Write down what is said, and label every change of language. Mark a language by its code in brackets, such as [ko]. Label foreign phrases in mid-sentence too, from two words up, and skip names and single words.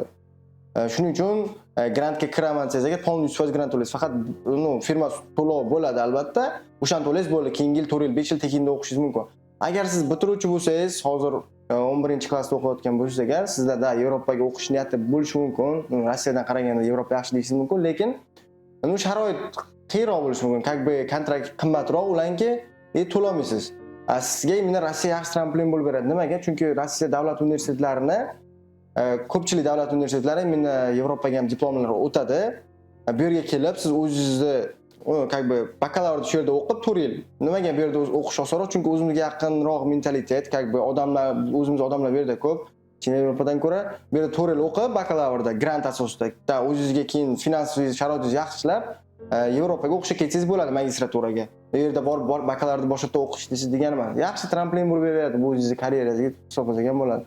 [uz] Shuning uchun grantga kiraman desangiz, agar polniy 100% grant to'laysiz, faqat firma to'lov bo'ladi albatta. O'shani to'laysiz bo'ldi, keyingi yil 4 yil, 5 yil tekinda o'qishingiz mumkin. Agar siz bitiruvchi bo'lsangiz, hozir 11-klassda o'qiyotgan bo'lsangiz agar, sizda Yevropaga o'qish niyati bo'lishi mumkin. Rossiyadan qaraganda Yevropa yaxshi deyishingiz mumkin, lekin sharoit qiyinroq bo'lishi mumkin. [ru] Как бы [uz] kontrakt qimmatroq, ularga to'lamaysiz. Sizga meni Rossiya yaxshi tramplin bo'lib beradi. Nimaga? Chunki Rossiya davlat universitetlarini ko'pchilik davlat universitetlari meni Yevropaga ham diplomlar o'tadi. Bu yerga kelib siz o'zingizni [ru] как бы [uz] bakalavr shu yerda o'qib 4 yil. Nimaga bu yerda o'qish osonroq? Chunki o'zimizga yaqinroq mentalitet, [ru] как бы [uz] odamlar, o'zimiz odamlar bu yerda ko'p. Chin Yevropadan ko'ra bu yerda 4 yil o'qib, bakalavrda grant asosida, o'zingizga keyin finansiy sharoitingizni yaxshilab, Yevropaga o'qishga ketsangiz bo'ladi magistraturaga. Bu yerda borib bakalavrni boshqa o'qish degani emas. Yaxshi tramplin bo'lib beradi, bu o'zingizning karyerangizga hisoblasak ham bo'ladi.